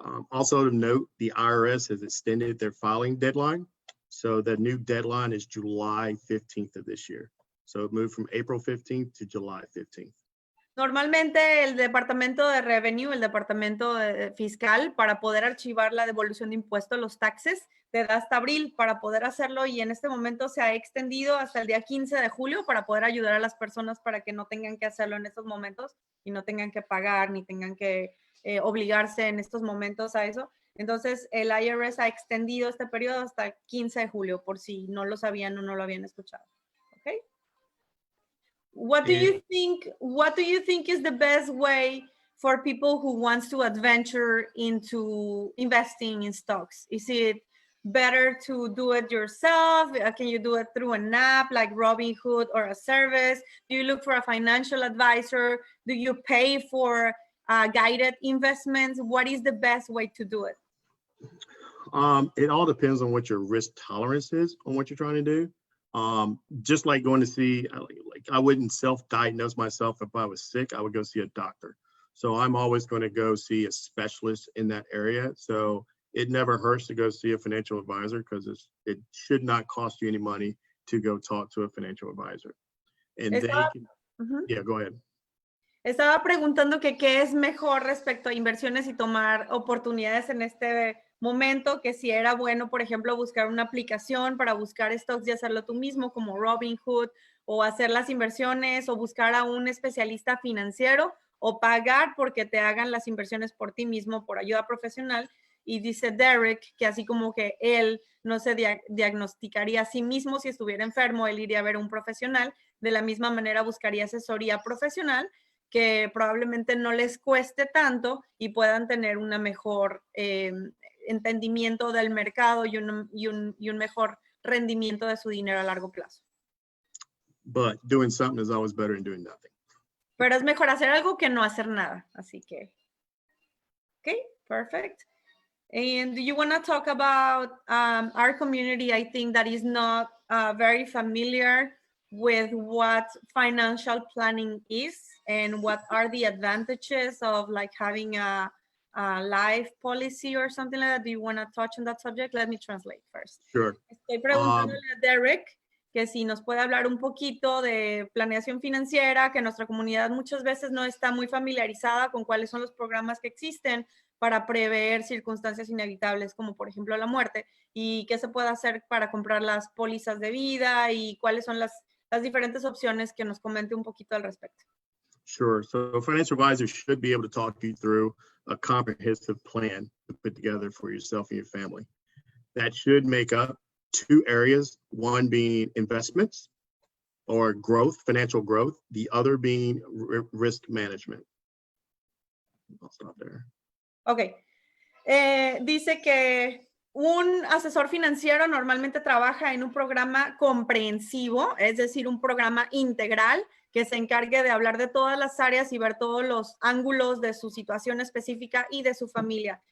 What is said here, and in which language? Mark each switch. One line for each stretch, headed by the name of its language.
English: Also to note, the IRS has extended their filing deadline. So the new deadline is July 15th of this year. So it moved from April 15th to July 15th.
Spanish: Normalmente el departamento de revenue, el departamento fiscal, para poder archivar la devolución de impuestos, los taxes, te da hasta abril para poder hacerlo y en este momento se ha extendido hasta el día 15 de julio para poder ayudar a las personas para que no tengan que hacerlo en estos momentos y no tengan que pagar ni tengan que obligarse en estos momentos a eso. Entonces, el IRS ha extendido este periodo hasta el 15 de julio por si no lo sabían o no lo habían escuchado. ¿Ok?
English: What do you think is the best way for people who wants to adventure into investing in stocks? Is it better to do it yourself? Can you do it through an app like Robinhood or a service? Do you look for a financial advisor? Do you pay for guided investments? What is the best way to do it? It all depends on what your risk tolerance is on what you're trying to do. Just like going to see, like I wouldn't self-diagnose myself if I was sick, I would go see a doctor. So I'm always going to go see a specialist in that area. So it never hurts to go see a financial advisor because it should not cost you any money to go talk to a financial advisor. And yeah, go ahead.
Spanish: Estaba preguntando que qué es mejor respecto a inversiones y tomar oportunidades en este momento, que si era bueno, por ejemplo, buscar una aplicación para buscar stocks y hacerlo tú mismo como Robinhood o hacer las inversiones o buscar a un especialista financiero o pagar porque te hagan las inversiones por ti mismo por ayuda profesional. Y dice Derek que así como que él no se diagnosticaría a sí mismo si estuviera enfermo, él iría a ver a un profesional, de la misma manera buscaría asesoría profesional que probablemente no les cueste tanto y puedan tener una mejor entendimiento del mercado y un mejor rendimiento de su dinero a largo plazo.
English: But doing something is always better than doing nothing.
Spanish: Pero es mejor hacer algo que no hacer nada. Así que, okay, perfect.
English: And do you want to talk about our community? I think that is not very familiar with what financial planning is and what are the advantages of like having a life policy or something like that. Do you want to touch on that subject? Let me translate first. Sure.
Spanish: Estoy preguntándole a Derek que si nos puede hablar un poquito de planeación financiera, que nuestra comunidad muchas veces no está muy familiarizada con cuáles son los programas que existen para prever circunstancias inevitables, como por ejemplo la muerte, y qué se puede hacer para comprar las pólizas de vida y cuáles son las diferentes opciones, que nos comente un poquito al respecto.
English: Sure. So a financial advisor should be able to talk you through a comprehensive plan to put together for yourself and your family. That should make up two areas, one being investments or growth, financial growth, the other being risk management. I'll stop there.
Spanish: Ok. Dice que un asesor financiero normalmente trabaja en un programa comprensivo, es decir, un programa integral que se encargue de hablar de todas las áreas y ver todos los ángulos de su situación específica y de su familia.